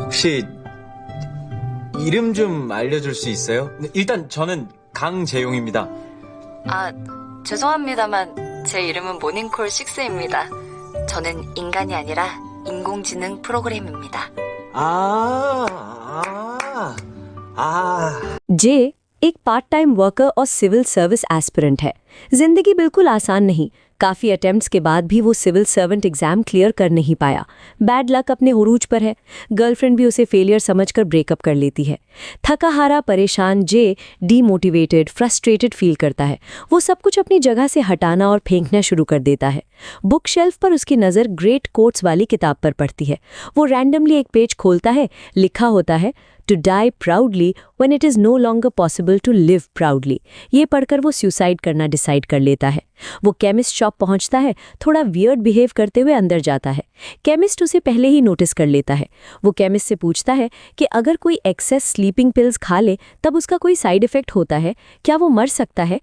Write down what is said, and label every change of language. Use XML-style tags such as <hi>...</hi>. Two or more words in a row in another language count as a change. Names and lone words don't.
<ko>혹시 이름 좀 알려줄 수 있어요? 일단 저는 강재용입니다. 아, 죄송합니다만 제 이름은 모닝콜 6입니다. 저는 인간이 아니라 인공지능 프로그램입니다.</ko> <hi>जे एक</hi> <en>part time worker</en> <hi>और</hi> <en>civil service aspirant</en> <hi>है। जिंदगी बिल्कुल आसान नहीं। काफ़ी अटेम्प्ट्स के बाद भी वो</hi> <en>civil servant exam</en> <hi>क्लियर कर नहीं पाया।</hi> <en>bad luck</en> <hi>अपने उरूज पर है। गर्लफ्रेंड भी उसे फेलियर समझकर ब्रेकअप कर लेती है। थका हारा परेशान जे</hi> <en>demotivated frustrated feel</en> <hi>करता है। वो सब कुछ अपनी जगह से हटाना और फेंकना शुरू कर देता है।</hi> <en>book shelf</en> <hi>पर उसकी नज़र</hi> <en>great quotes</en> <hi>वाली किताब पर पड़ती है। वो रैंडमली एक पेज खोलता है। लिखा होता है</hi> <en>to die proudly when it is no longer possible to live proudly.</en> <hi>ये पढ़कर वो सुसाइड करना डिसाइड कर लेता है। वो</hi> <en>chemist shop</en> <hi>पहुंचता है। थोड़ा</hi> <en>weird behave</en> <hi>करते हुए अंदर जाता है। केमिस्ट उसे पहले ही नोटिस कर लेता है। वो केमिस्ट से पूछता है कि अगर कोई</hi> <en>excess sleeping pills</en> <hi>खा ले तब उसका कोई</hi> <en>side effect</en> <hi>होता है, क्या वो मर सकता है?</hi>